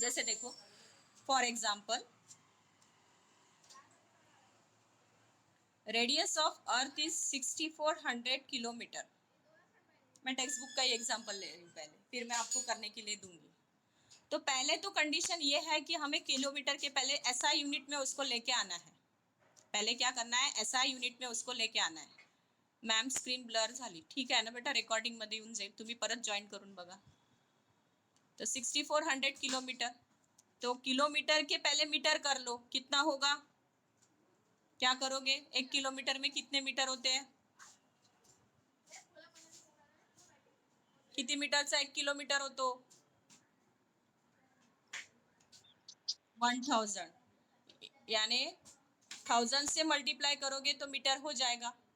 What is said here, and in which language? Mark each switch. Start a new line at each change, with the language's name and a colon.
Hindi: जैसे देखो for example radius of earth is 6400 kilometre. मैं टेक्स्ट बुक का ही एग्जाम्पल ले रही हूँ पहले, फिर मैं आपको करने के लिए दूंगी। तो पहले तो कंडीशन ये है कि हमें किलोमीटर के पहले एसआई यूनिट में उसको लेके आना है। पहले क्या करना है, एसआई यूनिट में उसको लेके आना है।
Marathi: मॅम स्क्रीन ब्लर झाली, ठीक आहे ना बेटा, रेकॉर्डिंग मध्ये येऊन जाईल, तुम्ही परत जॉईन करून बघा।
Hindi: तो 6400 किलोमीटर, तो किलोमीटर के पहले मीटर कर लो, कितना होगा, क्या करोगे, 1 किलोमीटर में कितने मीटर होते हैं,
Marathi: किती मीटरचा 1 किलोमीटर होतो,
Hindi: 1000, यानी 1000 से मल्टीप्लाई करोगे तो मीटर हो जाएगा।